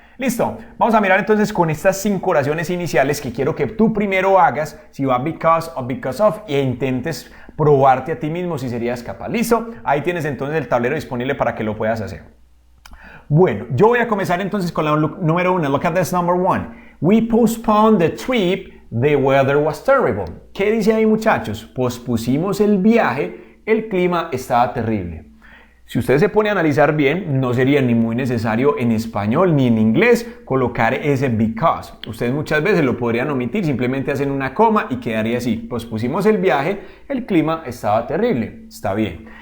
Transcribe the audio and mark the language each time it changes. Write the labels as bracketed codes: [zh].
[es] Listo, vamos a mirar entonces con estas 5 oraciones iniciales que quiero que tú primero hagas si va because o because of e intentes probarte a ti mismo si serías capaz. Listo, ahí tienes entonces el tablero disponible para que lo puedas hacer. Bueno, yo voy a comenzar entonces con la número 1. [en] Look at this number 1. We postponed the trip, the weather was terrible. [es] ¿Qué dice ahí, muchachos? Pospusimos el viaje, el clima estaba terrible. Si usted se pone a analizar bien, no sería ni muy necesario en español ni en inglés colocar ese because. Ustedes muchas veces lo podrían omitir, simplemente hacen una coma y quedaría así. Pospusimos el viaje, el clima estaba terrible. Está bien.